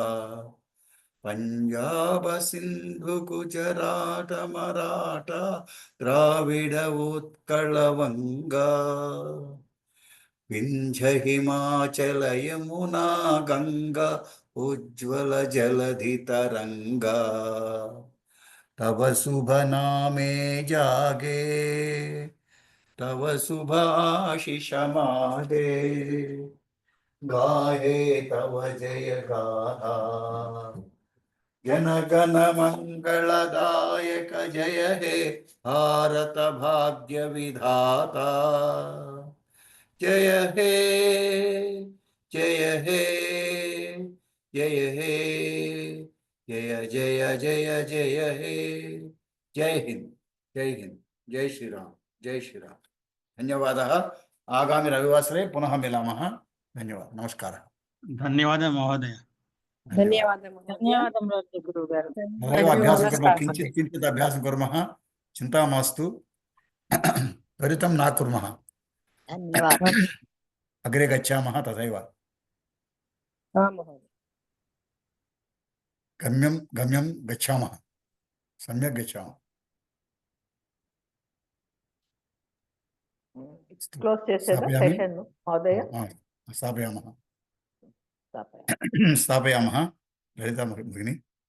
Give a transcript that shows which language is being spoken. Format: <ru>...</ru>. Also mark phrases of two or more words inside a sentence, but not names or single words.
<bn>পঞ্জাব সিন্ধু গুজরাট মরাঠা দ্রাবিড় উৎকল বঙ্গ. বিন্ধ্য হিমাচল যমুনা গঙ্গা উজ্জ্বল জলধি তরঙ্গ. তব শুভ নামে জাগে, তব শুভ আশিস মাহে. গাহে তব জয় গাথা. জনগণ মঙ্গলদায়ক জয় হে ভারত ভাগ্য বিধাতা. জয় হে জয় হে জয় হে জয় জয় জয় জয় হে.</bn> <hi>जय हिंद जय हिंद. जय श्री राम जय श्री राम.</hi> <sa>धन्यवादः. आगामि रविवासरे पुनः मिलामः. धन्यवादः. नमस्कारः. धन्यवादः महोदय.</sa> <te>ధన్యవాదములు గురువు గారు.</te> <sa>तदेव अभ्यासं कुर्मः. किञ्चित् किञ्चित् अभ्यासं कुर्मः. चिन्ता मास्तु. त्वरितं न कुर्मः. अग्रे गच्छामः. तथैव गम्यं गम्यं गच्छामः. सम्यक् गच्छामः.</sa> <te>క్లోజ్ చేసేదా సెషన్ మహోదయ?</te> <sa>स्थापयामः. स्थापयामः. ललिता भगिनी.</sa>